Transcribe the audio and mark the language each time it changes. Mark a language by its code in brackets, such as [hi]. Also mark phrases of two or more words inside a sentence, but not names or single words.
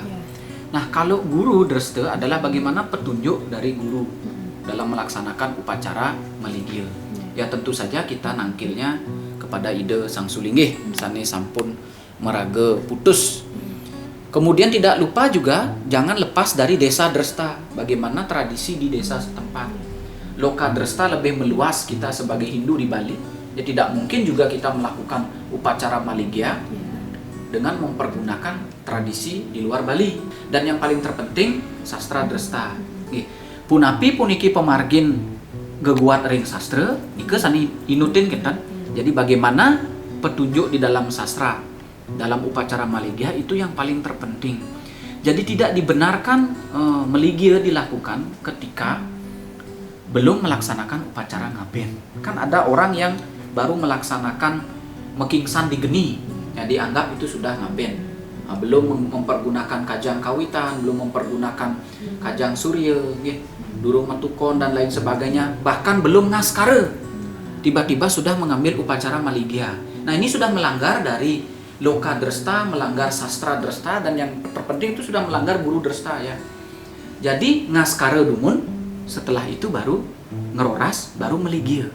[id] Nah kalau guru dresta adalah bagaimana petunjuk dari guru dalam melaksanakan upacara Maligya. Ya tentu saja kita nangkilnya kepada ide Sang Sulinggih, misalnya [ban] sampun Meraga Putus. [id] Kemudian tidak lupa juga jangan lepas dari desa Dresta. Bagaimana tradisi di desa setempat. Loka Dresta lebih meluas kita sebagai Hindu di Bali. Jadi tidak mungkin juga kita melakukan upacara Maligya dengan mempergunakan tradisi di luar Bali. Dan yang paling terpenting sastra Dresta. [ban] Punapi puniki pemargin geguat ring sastra, ike sani inutin kita. [id] Jadi bagaimana petunjuk di dalam sastra, dalam upacara Maligya itu yang paling terpenting. Jadi tidak dibenarkan Maligya dilakukan ketika belum melaksanakan upacara ngaben. Kan ada orang yang baru melaksanakan mekingsan di geni, ya dianggap itu sudah ngaben. Belum mempergunakan kajang kawitan, belum mempergunakan kajang surya, [ban] durung metukon [id] dan lain sebagainya, bahkan belum ngaskara, tiba-tiba sudah mengambil upacara Maligya. Nah ini sudah melanggar dari Loka Dresta, melanggar sastra Dresta, dan yang terpenting itu sudah melanggar guru Dresta ya. Jadi ngaskara dumun, setelah itu baru ngeroras, baru Maligya.